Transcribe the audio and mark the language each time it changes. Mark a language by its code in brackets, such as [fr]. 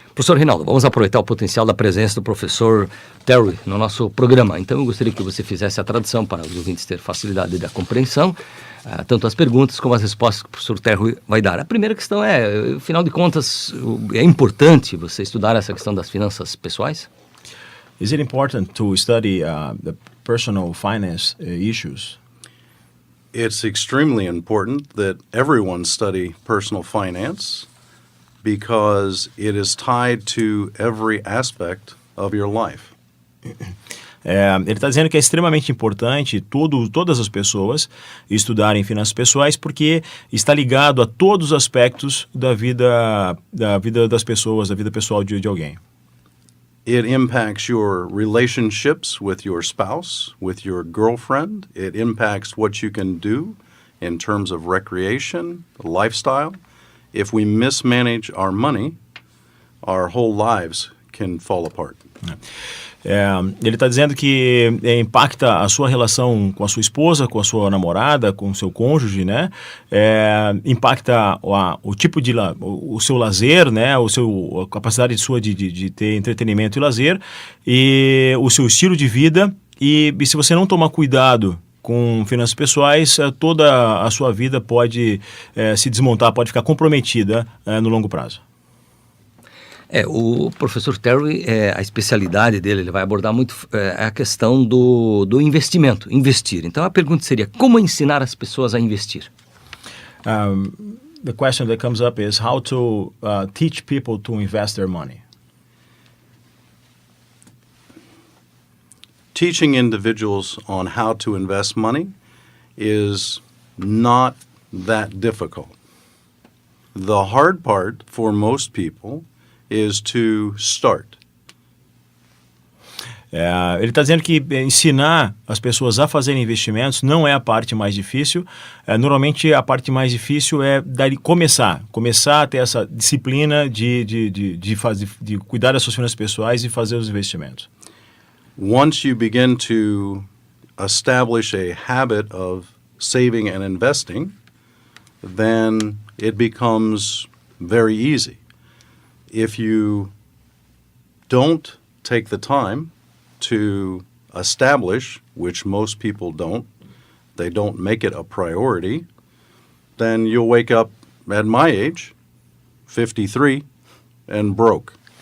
[pt] Professor Reinaldo, vamos aproveitar o potencial da presença do professor Terry no nosso programa. Então, eu gostaria que você fizesse a tradução para os ouvintes terem facilidade da compreensão, tanto as perguntas como as respostas que o professor Terry vai dar. A primeira questão afinal de contas, é importante você estudar essa questão das finanças pessoais? [en] Is it important to study the personal finance issues? It's extremely important that everyone study personal finance because it is tied to every aspect of your life. Ele está dizendo que é extremamente importante todas as pessoas estudarem finanças pessoais, porque está ligado a todos os aspectos da vida das pessoas, da vida pessoal de alguém. It impacts your relationships with your spouse, with your girlfriend. It impacts what you can do in terms of recreation, lifestyle. If we mismanage our money, our whole lives can fall apart. [pt] Ele está dizendo que impacta a sua relação com a sua esposa, com a sua namorada, com o seu cônjuge, né? Impacta o tipo de o seu lazer, né? A capacidade sua de ter entretenimento e lazer, e o seu estilo de vida. E se você não tomar cuidado com finanças pessoais, toda a sua vida pode se desmontar, pode ficar comprometida no longo prazo. O professor Terry, a especialidade dele, ele vai abordar muito a questão do investimento, investir. Então a pergunta seria, como ensinar as pessoas a investir? The question that comes up is how to teach people to invest their money. Teaching individuals on how to invest money is not that difficult. The hard part for most people is to start. Ele está dizendo que ensinar as pessoas a fazerem investimentos não é a parte mais difícil. Normalmente a parte mais difícil é começar a ter essa disciplina de cuidar das suas finanças pessoais e fazer os investimentos. [en] Once you begin to establish a habit of saving and investing, then it becomes very easy. If you don't take the time to establish, which most people don't, they don't make it a priority, then you'll wake up at my age, 53, and broke.